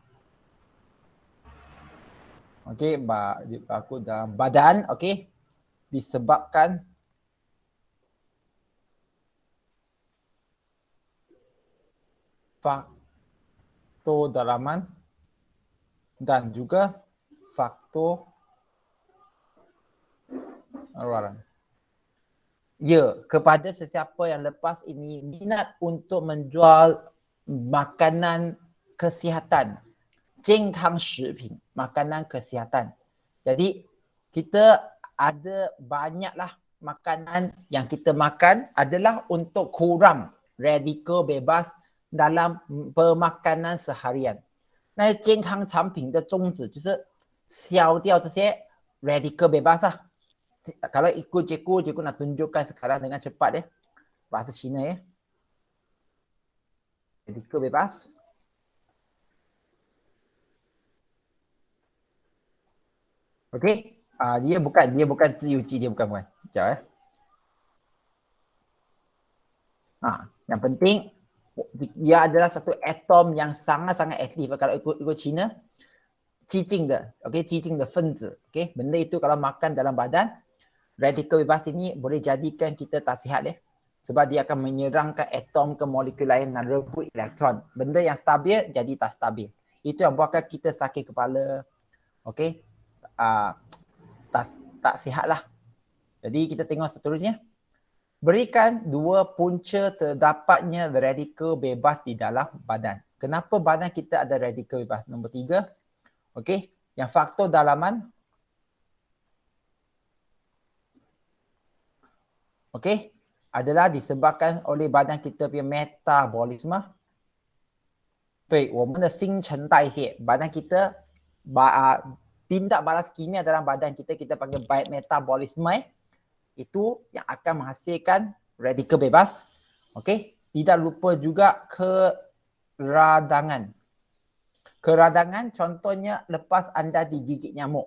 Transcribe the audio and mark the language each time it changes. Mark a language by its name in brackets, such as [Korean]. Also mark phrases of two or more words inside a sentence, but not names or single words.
[Malay] Okey, berlaku dalam badan, okey, disebabkan faktor dalaman dan juga faktor luaran. Ya, kepada sesiapa yang lepas ini minat untuk menjual makanan kesihatan, [Chinese] 健康食品, [Malay] makanan kesihatan. Jadi kita ada banyaklah makanan yang kita makan adalah untuk kurang radikal bebas dalam pemakanan seharian. [Chinese] 那健康产品的宗旨就是消掉这些 [Malay] radikal bebas lah. Kalau ikut cikgu nak tunjukkan sekarang dengan cepat ya. Bahasa Cina ya. Radikal bebas. Okey. Dia bukan 自由基, dia bukan. Sekejap ya. Yang penting dia adalah satu atom yang sangat-sangat aktif. Kalau ikut Cina, [Chinese] 激进的, okey, 激进的分子. [Malay] Okey, benda itu kalau makan dalam badan, radikal bebas ini boleh jadikan kita tak sihat ya. Sebab dia akan menyerangkan atom ke molekul lain dan rebut elektron. Benda yang stabil jadi tak stabil. Itu yang buatkan kita sakit kepala. Okey, tak sihat lah. Jadi kita tengok seterusnya. Berikan dua punca terdapatnya radikal bebas di dalam badan. Kenapa badan kita ada radikal bebas? Nombor 3. Okey, yang faktor dalaman. Okey, adalah disebabkan oleh badan kita punya metabolisme. [Chinese] 对，我们的新陈代谢, [Malay] badan kita tindak balas kimia dalam badan kita panggil metabolisme. Itu yang akan menghasilkan radikal bebas. Okey, tidak lupa juga keradangan. Keradangan contohnya lepas anda digigit nyamuk.